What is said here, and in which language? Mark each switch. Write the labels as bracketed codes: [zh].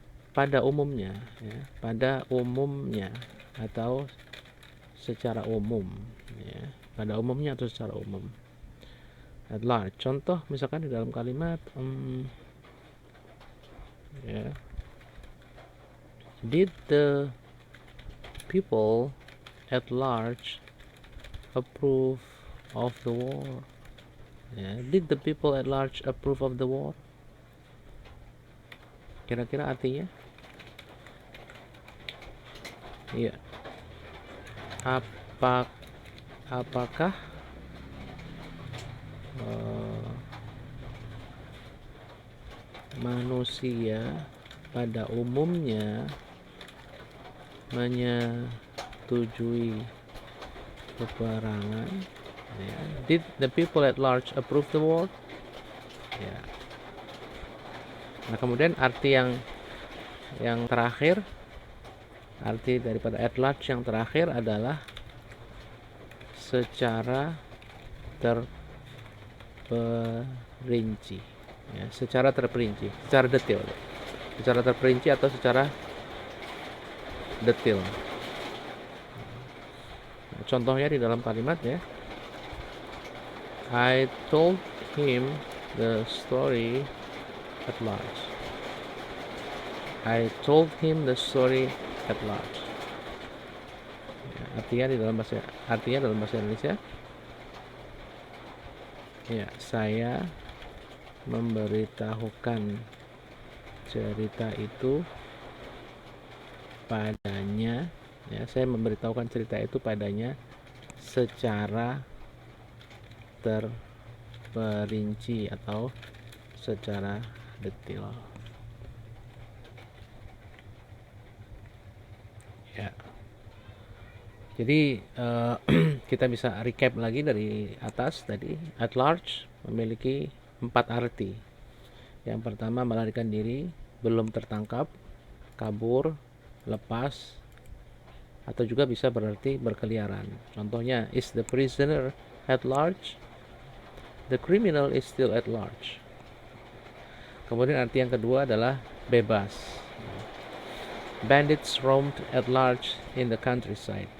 [id] pada umumnya, ya, pada umumnya atau secara umum, ya, pada umumnya atau secara umum. [en] At large. [id] Contoh misalkan di dalam kalimat, ya, [en] did the people at large approve of the war? [id] Ya, [en] did the people at large approve of the war? [id] Kira-kira artinya? Iya. Apakah manusia pada umumnya menyetujui peperangan? Ya. [en] Did the people at large approve the war? [id] Ya. Nah, kemudian arti yang terakhir, arti daripada at large yang terakhir adalah secara terperinci, ya, secara terperinci, secara detail, secara terperinci atau secara detail. Nah, contohnya di dalam kalimat, ya, [en] I told him the story at large. I told him the story at large. [id] Ya, artinya dalam bahasa Indonesia, ya, saya memberitahukan cerita itu padanya, ya, saya memberitahukan cerita itu padanya secara terperinci atau secara detail. Ya. Jadi kita bisa recap lagi dari atas tadi. At large memiliki 4 arti. Yang pertama, melarikan diri, belum tertangkap, kabur, lepas, atau juga bisa berarti berkeliaran. [en] Contohnya, is the prisoner at large? The criminal is still at large. [id] Kemudian arti yang kedua adalah bebas. [en] Bandits roamed at large in the countryside.